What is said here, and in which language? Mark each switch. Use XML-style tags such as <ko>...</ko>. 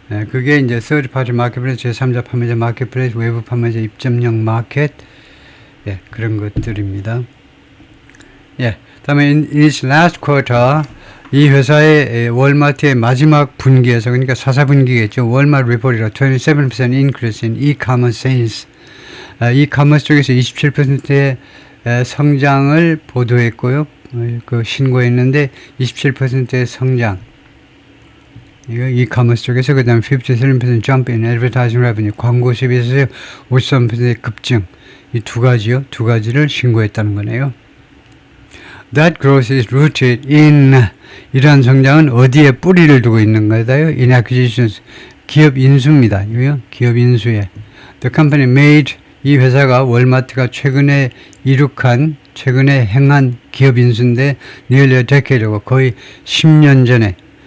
<ko>그게 이제</ko> <en>third party marketplace,</en> <ko>제3자 판매자 마켓플레이스, 외부 판매자 입점형 마켓, 그런 것들입니다. 다음에</ko> <en>in its last quarter,</en> <ko>이 회사의 월마트의 마지막 분기에서, 그러니까 4분기겠죠. 월마트 리포트가</ko> <en>27% increase in e-commerce sales.</en> <ko>e-commerce 쪽에서 27%의 성장을 보도했고요. 신고했는데 27%의 성장. 이거</ko> <en>e-commerce</en> <ko>쪽에서 그다음</ko> <en>57% jump in advertising revenue.</en> <ko>광고 수입에서 53%의 급증. 이 두 가지를 신고했다는 거네요.</ko> <en>That growth is rooted in</en> <ko>이러한 성장은 어디에 뿌리를 두고 있는 거다요?</ko> <en>In acquisitions.</en> <ko>기업 인수입니다. 이거요. 기업 인수에.</ko> <en>The company made</en> <ko>이 회사가 월마트가 최근에 행한 기업 인수인데</ko> <en>nearly a decade</en> <ko>고 거의 10년 전에</ko>